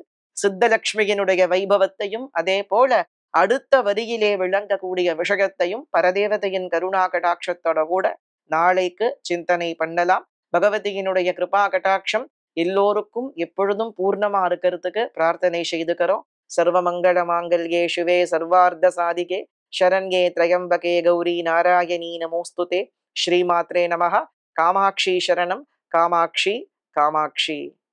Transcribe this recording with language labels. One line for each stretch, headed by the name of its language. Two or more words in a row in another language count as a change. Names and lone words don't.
Tamil: சித்தலக்ஷ்மியினுடைய வைபவத்தையும் அதே போல அடுத்த வரியிலே விளங்கக்கூடிய விஷயத்தையும் பரதேவதையின் கருணா கடாட்சத்தோட கூட நாளைக்கு சிந்தனை பண்ணலாம். பகவதியினுடைய கிருபா கடாட்சம் எல்லோருக்கும் எப்பொழுதும் பூர்ணமா இருக்கிறதுக்கு பிரார்த்தனை செய்துக்கிறோம்.
Sanskrit: सर्वमङ्गल माङ्गल्ये शिवे सर्वार्थ साधिके शरण्ये त्र्यंबके गौरी नारायणी नमोस्तुते. श्रीमात्रे नमः. कामाक्षी शरणं, कामाक्षी कामाक्षी.